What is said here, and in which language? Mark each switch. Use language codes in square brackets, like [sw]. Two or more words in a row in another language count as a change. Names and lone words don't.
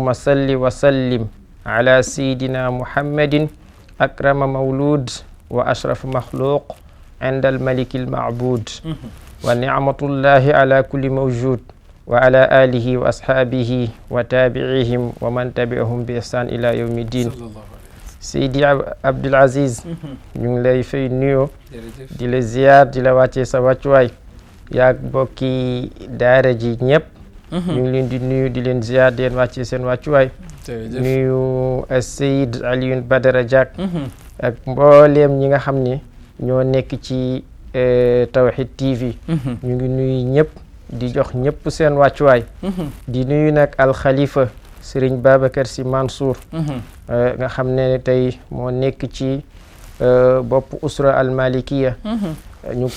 [ar] صل وسلم على سيدنا محمد أكرم مولود وأشرف مخلوق عند الملك المعبود ونعمة الله على كل موجود وعلى آله وأصحابه وتابعيهم ومن تبعهم بإحسان إلى يوم الدين [wo] Seydi Abdul Aziz ñu ngi lay fay nuyoo di la ziyaar di la wàccee sa wàccuwaay yaag bokki daara ji ñëpp ñu ngi leen di nuyu di leen ziyaar di leen wàccee seen wàccuwaay nuyu Seyid Alioune Badara Diack ak mbooleem ñi nga xam ne ñoo nekk ci Tawhid TV ñu ngi nuyu ñëpp di jox ñëpp seen wàccuwaay di nuyu nag alxalifa Serigne Babacar Sy Mansour nga xam ne tey moo nekk ci bopp [ar] الأسرة المالكية [wo] ñu ngi